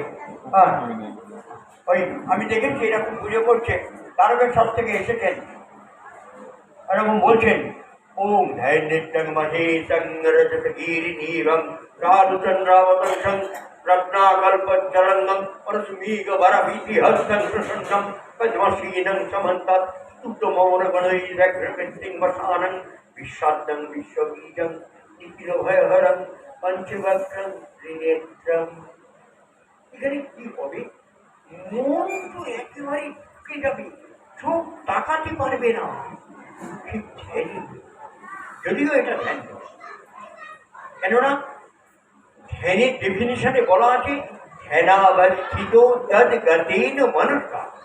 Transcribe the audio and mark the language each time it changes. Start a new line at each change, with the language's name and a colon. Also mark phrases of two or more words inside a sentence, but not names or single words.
Bangla: হ্যাঁ, ওই আমি দেখেছি এরকম পুজো করছে, তারকেশ্বর থেকে এসেছেন, এরকম বলছেন,
Sanskrit: ওম ধ্যান নিত্যং মহেশং রজতগিরিনীরং রাধুচন্দ্রাবতংসং রত্নাকল্পজ্জলঙ্গম পরস্মীগ বরভীতি হস্তং প্রসন্নম পদ্মশ্রীনং সমন্তাৎ স্তुतमौनगणैरग्रकृतिं वसानं विश्वाद्यं विश्वबीजं निखिलभयहरं पञ्चवक्त्रं त्रिनेत्रं।
Bangla: এখানে কি হবে? মন তো একেবারে ঢুকে যাবে, চোখ তাকাতে পারবে না। ঠিক ধ্যানই, যদিও এটা ধ্যান নয়। কেননা ধ্যানের ডেফিনিশনে বলা আছে
Sanskrit: ধ্যানাবস্থিত তদ গতেন মনসা।